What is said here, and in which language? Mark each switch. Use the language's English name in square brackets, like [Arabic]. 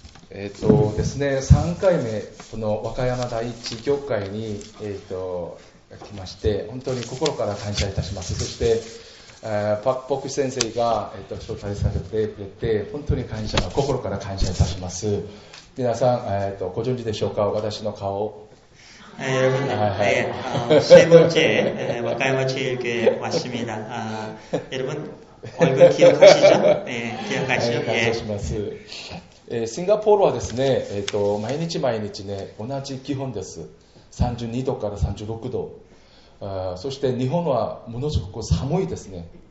[Japanese] ですね、3回目、この和歌山第一教会に、来まして、本当に心から感謝いたします。そして、パクポク先生が、招待されてくれて、本当に心から感謝いたします。皆さん、ご存知でしょうか、私の顔。 [Korean] 여러분, 세 번째 와카야마 제일교회 왔습니다. 여러분 얼굴 기억하시죠? 네, 기억하시죠? [Japanese] 感謝します。シンガポールはですね、毎日ね、同じ気温です。 32度から36度。そして日本はものすごく寒いですね。